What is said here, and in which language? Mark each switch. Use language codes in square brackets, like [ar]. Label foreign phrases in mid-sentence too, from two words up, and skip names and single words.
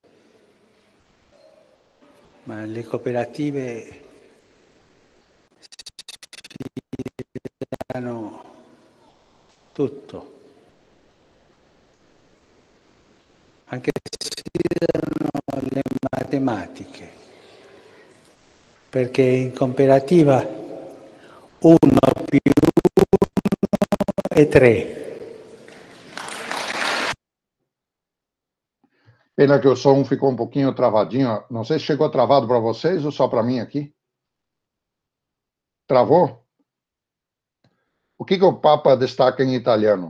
[it] Ma le cooperative hanno tutto, anche se danno le matematiche, perché in cooperativa 1 più 1 è 3. [pt] Pena que o som ficou um pouquinho travadinho. Não sei se chegou travado para vocês ou só para mim aqui. Travou? O que o Papa destaca em italiano?